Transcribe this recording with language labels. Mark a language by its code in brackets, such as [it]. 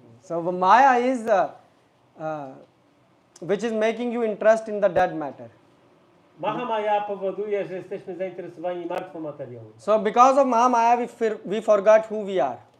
[en] So the Maya is which is making you interest in the dead matter. [pl] Mahamaya powoduje, że jesteśmy zainteresowani martwą materią. [en] So because of Mahamaya we forgot who we are.